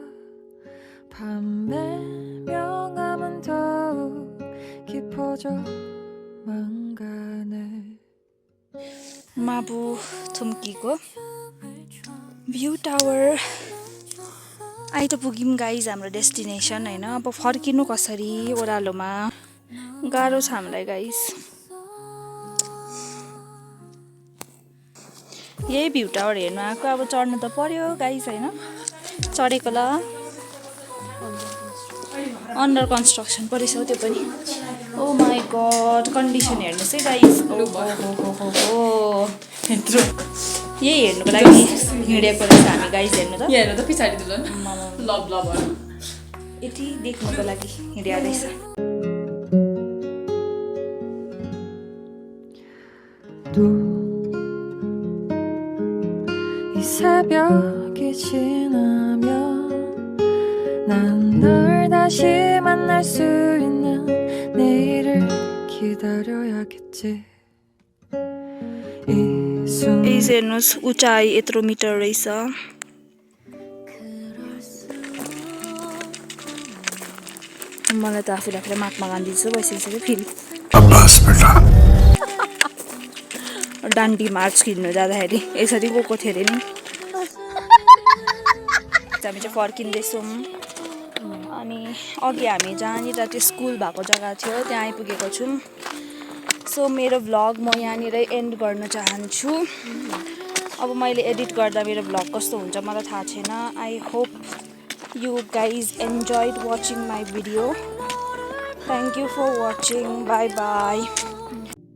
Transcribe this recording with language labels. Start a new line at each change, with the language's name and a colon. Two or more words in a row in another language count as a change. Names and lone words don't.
Korean: 밤의 명암은 더욱 깊어져만 가네
Nepali: 마부 थुम्कीको
English: view tower
Nepali: आइट पुग्यौँ गाइज हाम्रो डेस्टिनेसन होइन अब फर्किनु कसरी ओह्रालोमा गाह्रो छ हामीलाई गाइज यही
English: view tower
Nepali: हेर्नु आएको अब चढ्नु त पर्यो गाइज होइन चढेको ल
English: under construction
Nepali: परेछ त्यो पनि
English: oh my god
Nepali: कन्डिसन हेर्नुहोस् है गाइज यही हेर्नुको लागि हिँडेको रहेछ हामी गाइज हेर्नु त हेर्नु त पछाडि दिनु
English: love love
Nepali: यति देख्नुको लागि हिँड्या रहेछ
Korean: 이 새벽이 지나면 난 널 다시 만날 수 있는 내일을 기다려야겠지 이 순간
Nepali: हेर्नुहोस् उचाइ यत्रो मिटर रहेछ मलाई त आफूले आफूलाई महात्मा गान्धी जस्तो भइसकिसक्यो फेरि डान्डी मार्च किन्नु जाँदाखेरि यसरी गएको थियो अरे नि हामी चाहिँ फर्किँदैछौँ अनि अघि हामी जहाँनिर त्यो स्कुल भएको जग्गा थियो त्यहाँ आइपुगेको छौँ सो मेरो भ्लग म यहाँनिर एन्ड गर्न चाहन्छु अब मैले एडिट गर्दा मेरो भ्लग कस्तो हुन्छ मलाई थाहा छैन
English: I hope you guys enjoyed watching my video. Thank you for watching. Bye bye.